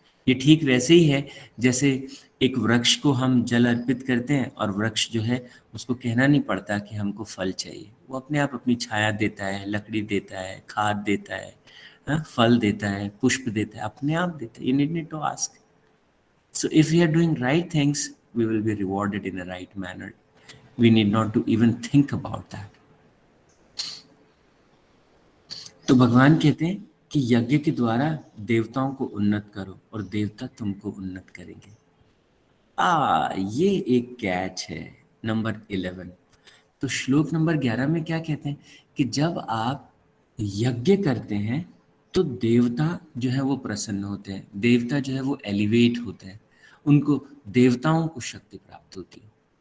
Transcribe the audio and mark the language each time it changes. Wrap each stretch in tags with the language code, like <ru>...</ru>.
<hi>ये ठीक वैसे ही है जैसे एक वृक्ष को हम जल अर्पित करते हैं और वृक्ष जो है उसको कहना नहीं पड़ता कि हमको फल चाहिए, वो अपने आप अपनी छाया देता है, लकड़ी देता है, खाद देता है, फल देता है, पुष्प देता है, अपने आप देता है,</hi> <en>You need to ask. So if we are doing right things, we will be rewarded in a right manner. We need not to even think about that.</en> <hi>तो भगवान कहते हैं कि यज्ञ के द्वारा देवताओं को उन्नत करो और देवता तुमको उन्नत करेंगे। ये एक कैच है। नंबर 11। तो श्लोक नंबर 11 में क्या कहते हैं कि जब आप यज्ञ करते हैं तो देवता जो है वो प्रसन्न होते हैं, देवता जो है वो एलिवेट होते हैं, उनको देवताओं को शक्ति प्राप्त होती है।</hi>